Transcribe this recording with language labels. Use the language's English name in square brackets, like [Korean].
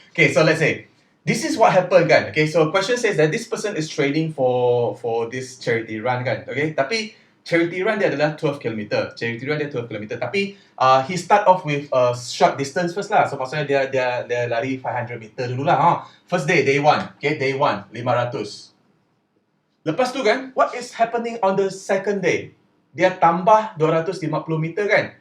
[English] Okay, so let's say this is what happened kan. Okay, so question says that this person is training for this charity run kan. [Malay] Okay, tapi charity run dia adalah 12 km. Charity run dia 12 km. [English] Tapi he start off with a short distance first lah. [Malay] So maksudnya dia lari 500 meter dulu lah. First day 1. Okay, day 1 500. [English] Lepas tu kan, what is happening on the second day? Dia tambah 250 meter kan.